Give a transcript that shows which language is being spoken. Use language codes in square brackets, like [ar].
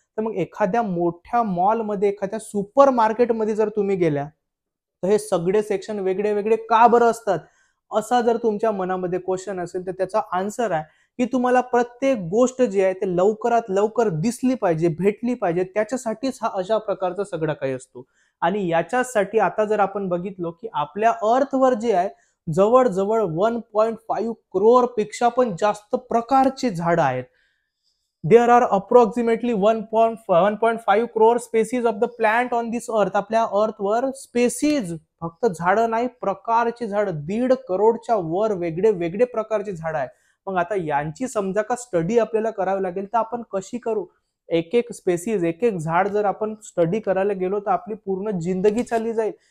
[mr] तर मग एखाद्या मोठ्या मॉलमध्ये, एखाद्या सुपर मार्केटमध्ये जर तुम्ही गेल्या तर हे सगळे सेक्शन वेगळे वेगळे का बरं असतात, असा जर तुमच्या मनामध्ये क्वेश्चन असेल तर त्याचा आन्सर आहे की तुम्हाला प्रत्येक गोष्ट जी आहे ते लवकरात लवकर दिसली पाहिजे, भेटली पाहिजे, त्याच्यासाठीच हा अशा प्रकारचा सगळा काही असतो. आणि याच्यासाठी आता जर आपण बघितलो की आपल्या अर्थवर जे आहे जवळजवळ 1.5 करोड पेक्षा पण जास्त प्रकारचे झाड आहेत. [en] There are approximately 1.5 crore species of the plant on this earth. [mr] आपल्या अर्थवर स्पेसीज, फक्त झाडं नाही, प्रकारचे झाड 1.5 करोडच्या वर वेगळे वेगळे प्रकारचे झाड आहे. मग आता यांची समजा का स्टडी आपल्याला करावी लागेल, तर आपण कशी करू? एक एक स्पेसीज, एक एक झाड जर आपण स्टडी करायला गेलो तर आपली पूर्ण जिंदगी चालली जाईल.